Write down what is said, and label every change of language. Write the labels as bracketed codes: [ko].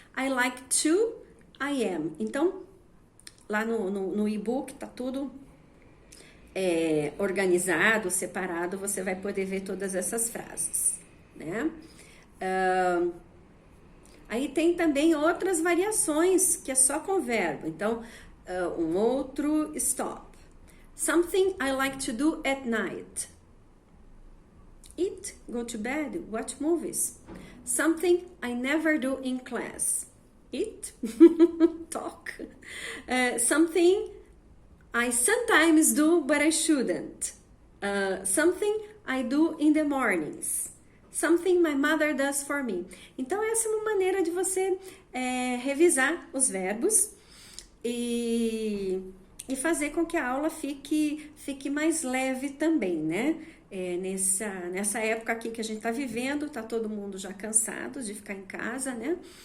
[en] I like to, I am. [pt] Então, lá no e-book tá tudo organizado, separado, você vai poder ver todas essas frases, né? Aí tem também outras variações que é só com verbo. Então, um outro stop. [en] Something I like to do at night. Eat, go to bed, watch movies. Something I never do in class. Eat, talk. Something I sometimes do, but I shouldn't. Something I do in the mornings. Something my mother does for me. [pt] Então, essa é uma maneira de você revisar os verbos e fazer com que a aula fique mais leve também, né? Nessa época aqui que a gente está vivendo, tá todo mundo já cansado de ficar em casa, né?